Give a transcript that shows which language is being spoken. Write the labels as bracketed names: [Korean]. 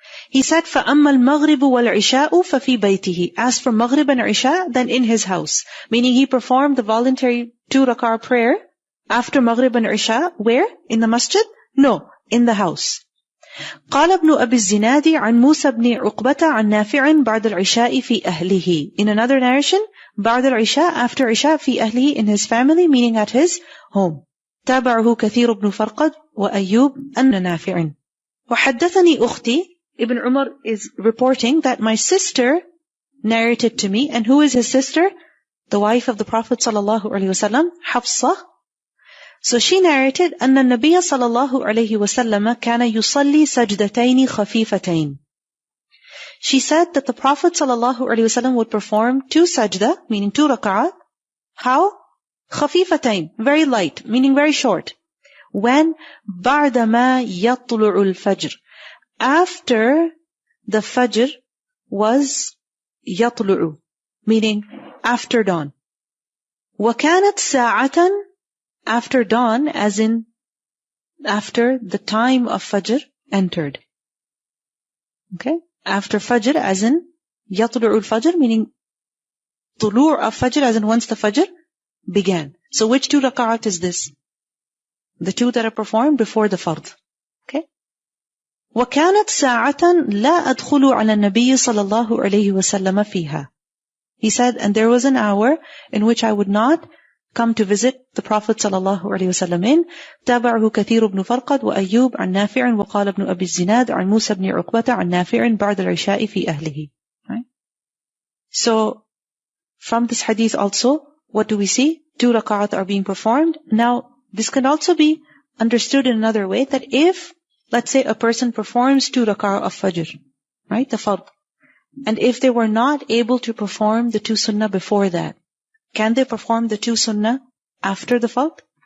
[English] He said, [Arabic] فَأَمَّا الْمَغْرِبُ وَالْعِشَاءُ فَفِي بَيْتِهِ. [English] As for Maghrib and Isha, then in his house. Meaning he performed the voluntary 2 rak'ah prayer after Maghrib and Isha. Where? In the masjid? No, in the house. [Arabic] قال ابن أبي الزناد عن موسى بن عقبة عن نافع بعد العشاء في أهله. [English] In another narration, [Arabic] بعد العشاء, [English] after Isha, [Arabic] في أهله, [English] in his family, meaning at his home. [Arabic] تابعه كثير بن فرقد وأيوب أن نافع. وَحَدَّثَنِي أُخْتِي, [English] Ibn Umar is reporting that my sister narrated to me. And who is his sister? The wife of the Prophet ﷺ, Hafsa. So she narrated, [Arabic] أن النبي صلى الله عليه وسلم كان يصلي سجدتين خفيفتين. [English] She said that the Prophet ﷺ would perform 2 sajda, meaning 2 rak'at. How? خفيفتين, very light, meaning very short. When? [Arabic] بعدما يطلع الفجر. [English] After the fajr was يطلع, meaning after dawn. [Arabic] وكانت ساعة, [English] after dawn, as in after the time of fajr entered. Okay? After fajr, as in [Arabic] يطلع الفجر, [English] meaning طلوع of fajr, as in once the fajr began. So which 2 rak'at is this? The 2 that are performed before the fard. [Arabic] Okay? وَكَانَتْ سَاعَةً لَا أَدْخُلُ عَلَى النَّبِيِّ صَلَى اللَّهُ عَلَيْهِ وَسَلَّمَ فِيهَا. [English] He said, and there was an hour in which I would not come to visit the Prophet sallallahu alaihi wasallam in. [Arabic] تابعه كثير بن فرقد وأيوب عن نافع وقال ابن أبي الزناد عن موسى بن عقبة عن نافع بعد العشاء في أهله. [English] Right? So, from this hadith also, what do we see? 2 rak'at are being performed. Now, this can also be understood in another way, that if, let's say, a person performs 2 rak'ah of fajr, right, the fard, and if they were not able to perform the 2 sunnah before that, can they perform the 2 sunnah after the fard?